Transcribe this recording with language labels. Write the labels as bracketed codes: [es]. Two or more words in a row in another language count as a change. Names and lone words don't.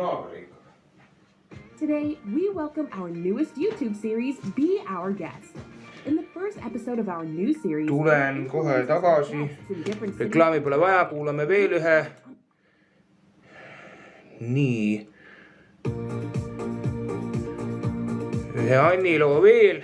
[en] Today, we welcome our newest YouTube series, Be Our Guest. In the first episode of our new series, [et] tulen kohe tagasi. Reklaami pole vaja, kuulame veel ühe. Nii. Ühe Anni loo veel.